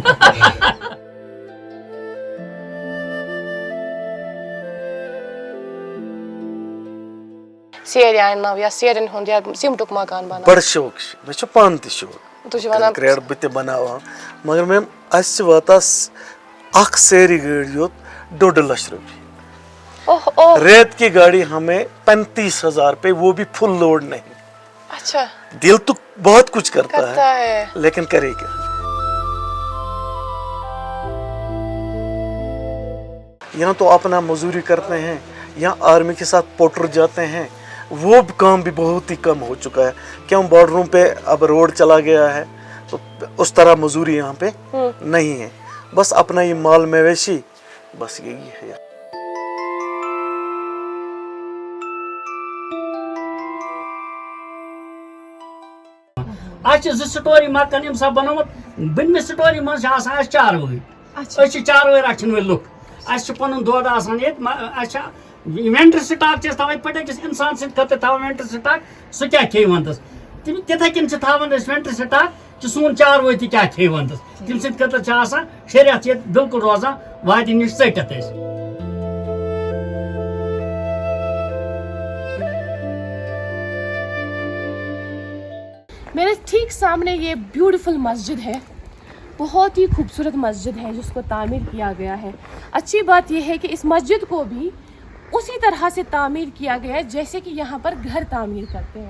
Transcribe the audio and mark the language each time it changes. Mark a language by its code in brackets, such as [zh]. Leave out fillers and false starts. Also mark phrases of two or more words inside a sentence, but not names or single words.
[ks] سیرِ اننو یا سیرٮ۪ن ہُنٛد یا سیٖمٹُک مکان بناو. بڑٕ شوق چھُ مےٚ چھُ پانہٕ تہِ شوق تُہۍ چھِو ونان کرٛیڈ بہٕ تہِ بناوان مگر میم اَسہِ چھِ واتان اکھ سیرِ گٲڑۍ یوت ڈۄڈ لچھ رۄپیہِ. [ur] ریت کی گاڑی ہمیں 35,000 روپے وہ بھی فل لوڈ نہیں. اچھا دل تو بہت کچھ کرتا ہے لیکن کرے کیا. یہاں تو اپنا مزدوری کرتے ہیں یہاں آرمی کے ساتھ پوٹر جاتے ہیں وہ کام بھی بہت ہی کم ہو چکا ہے کیوں بارڈروں پہ اب روڈ چلا گیا ہے تو اس طرح مزدوری یہاں پہ نہیں ہے بس اپنا یہ مال مویشی بس یہی ہے. [ks] اَسہِ چھِ 2 سٹوری مکان ییٚمہِ ساتہٕ بنومُت بٔنمہِ سٹوری منٛز چھِ آسان اَسہِ چاروٲے أسۍ چھِ چاروٲے رچھن وٲلۍ لُکھ اَسہِ چھُ پنُن دۄد آسان ییٚتہِ اَسہِ چھِ [en] inventory stock [ks] چھِ أسۍ تھاوان یِتھ پٲٹھۍ أکِس اِنسان سٕنٛدِ خٲطرٕ تھاوان [en] inventory stock [ks] سُہ کیٛاہ کھیٚیہِ ونٛدس تِتھَے کٔنۍ چھِ تھاوان أسۍ [en] inventory stock [ks] کہِ سون چاروٲے تہِ کیٛاہ کھیٚیہِ ونٛدس تٔمۍ سٕنٛدِ خٲطرٕ چھِ آسان شریعت ییٚتہِ بِلکُل روزان وادِ نِش ژٔٹِتھ أسۍ. [ur] میرے ٹھیک سامنے یہ بیوٹیفل مسجد ہے بہت ہی خوبصورت مسجد ہے جس کو تعمیر کیا گیا ہے. اچھی بات یہ ہے کہ اس مسجد کو بھی اسی طرح سے تعمیر کیا گیا ہے جیسے کہ یہاں پر گھر تعمیر کرتے ہیں.